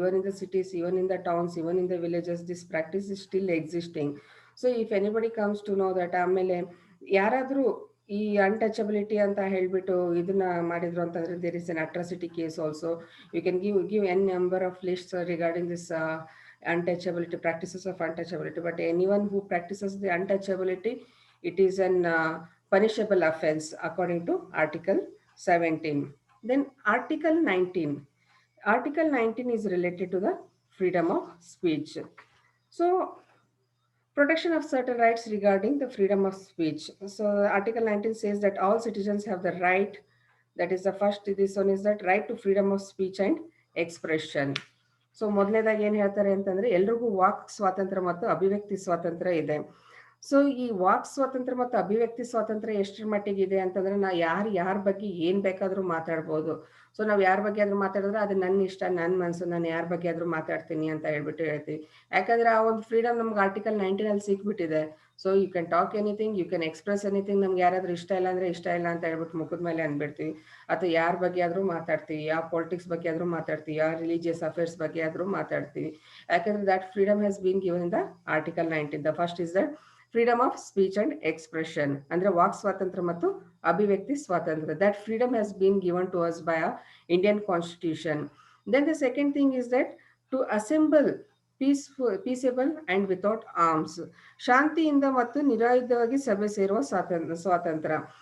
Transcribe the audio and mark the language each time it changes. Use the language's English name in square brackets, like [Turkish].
[English] Even in the cities, even in the towns, even in the villages, this practice is still existing. So if anybody comes to know that, [Kannada] ಆಮೇಲೆ ಯಾರಾದರೂ ಈ untouchability ಅಂತ ಹೇಳ್ಬಿಟ್ಟು ಇದನ್ನ ಮಾಡಿದ್ರು ಅಂತಂದ್ರೆ [English] There is an atrocity case also. You can give an number of lists regarding this untouchability, practices of untouchability. But anyone who practices the untouchability, it is an punishable offense according to Article 17. Then Article 19. Article 19 is related to the freedom of speech. So protection of certain rights regarding the freedom of speech. So Article 19 says that all citizens have the right, that is the first, this one is that right to freedom of speech and expression. [Kannada] So ಮೊದಲನೇದಾಗಿ ಏನು ಹೇಳ್ತಾರೆ ಅಂತಂದ್ರೆ ಎಲ್ರಿಗೂ walk ಸ್ವಾತಂತ್ರ್ಯ ಮತ್ತು ಅಭಿವ್ಯಕ್ತಿ ಸ್ವಾತಂತ್ರ್ಯ ಇದೆ. ಸೊ ಈ ವಾಕ್ ಸ್ವಾತಂತ್ರ್ಯ ಮತ್ತು ಅಭಿವ್ಯಕ್ತಿ ಸ್ವಾತಂತ್ರ್ಯ ಎಷ್ಟರ ಮಟ್ಟಿಗೆ ಇದೆ ಅಂತಂದ್ರೆ ಯಾರ ಬಗ್ಗೆ ಏನ್ ಬೇಕಾದ್ರೂ ಮಾತಾಡ್ಬೋದು. ಸೊ ನಾವು ಯಾರ ಬಗ್ಗೆ ಆದ್ರೂ ಮಾತಾಡಿದ್ರೆ ಅದು ನನ್ನ ಇಷ್ಟ, ನನ್ನ ಮನಸ್ಸು, ನಾನು ಯಾರ ಬಗ್ಗೆ ಆದ್ರೂ ಮಾತಾಡ್ತೀನಿ ಅಂತ ಹೇಳ್ಬಿಟ್ಟು ಹೇಳ್ತೀವಿ. ಯಾಕಂದ್ರೆ ಆ ಒಂದು ಫ್ರೀಡಮ್ ನಮ್ಗೆ ಆರ್ಟಿಕಲ್ 19 ಅಲ್ಲಿ ಸಿಕ್ಬಿಟ್ಟಿದೆ. [English] So you can talk anything, you can express anything. [Kannada] ನಮ್ಗೆ ಯಾರಾದ್ರೂ ಇಷ್ಟ ಇಲ್ಲ ಅಂದ್ರೆ ಇಷ್ಟ ಇಲ್ಲ ಅಂತ ಹೇಳ್ಬಿಟ್ಟು ಮುಖದ ಮೇಲೆ ಅನ್ಬಿಡ್ತೀವಿ. ಅಥವಾ ಯಾರ ಬಗ್ಗೆ ಆದ್ರೂ ಮಾತಾಡ್ತೀವಿ, ಯಾವ ಪಾಲಿಟಿಕ್ಸ್ ಬಗ್ಗೆ ಆದ್ರೂ ಮಾತಾಡ್ತೀವಿ, ಯಾವ ರಿಲಿಜಿಯಸ್ ಅಫೇರ್ಸ್ ಬಗ್ಗೆ ಆದ್ರೂ ಮಾತಾಡ್ತೀವಿ. [English] ಯಾಕಂದ್ರೆ that freedom has been given in the article 19. The first is that freedom of speech and expression, [Kannada] ಅಂದ್ರೆ ವಾಕ್ ಸ್ವಾತಂತ್ರ್ಯ ಮತ್ತು ಅಭಿವ್ಯಕ್ತಿ ಸ್ವಾತಂತ್ರ್ಯ. [English] That freedom has been given to us by our Indian Constitution. Then the second thing is that to assemble peaceable and without arms. [Kannada] ಶಾಂತಿಯಿಂದ ಮತ್ತು ನಿರಾಯುಧವಾಗಿ ಸಭೆ ಸೇರುವ ಸ್ವಾತಂತ್ರ್ಯ.